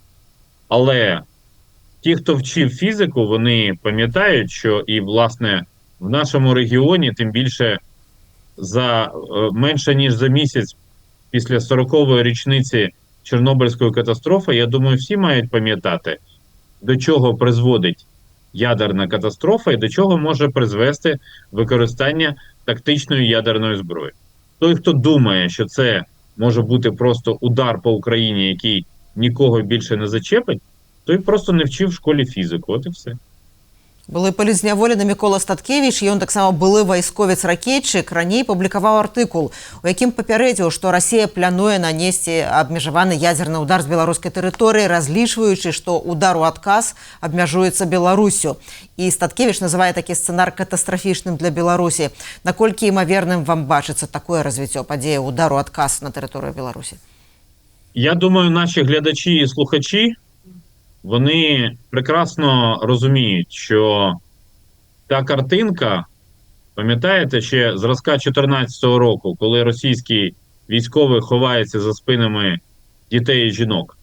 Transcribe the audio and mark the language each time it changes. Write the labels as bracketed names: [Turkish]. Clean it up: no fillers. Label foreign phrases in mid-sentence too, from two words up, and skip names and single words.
[Ukrainian] Але ті, хто вчив фізику, вони пам'ятають, що і, власне, в нашому регіоні, тим більше за менше ніж за місяць після 40-ї річниці Чорнобильської катастрофи, я думаю, всі мають пам'ятати, до чого призводить ядерна катастрофа і до чого може призвести використання тактичної ядерної зброї. Той, хто думає, що це може бути просто удар по Україні, який нікого більше не зачепить, той просто не вчив в школі фізику, от і все. [Belarusian] Былы палізняволены Мікола Статкевіч, ён таксама былы вайсковец-ракетчык, раней публікаваў артыкул, у якім папярэдзіў, што Расія плануе нанесці абмежаваны ядзерны ўдар з беларускай тэрыторыі, разлічваючы, што удар у адказ абмяжуецца Беларусю. І Статкевіч называе такі сцэнар катастрафічным для Беларусі. Наколькі імаверным вам бачыцца такое развіццё падзеі удару адказ на тэрыторыю Беларусі? [Ukrainian] Я думаю, наші глядачі і слухачі, вони прекрасно розуміють, що та картинка, пам'ятаєте, ще зразка 2014 року, коли російський військовий ховається за спинами дітей і жінок.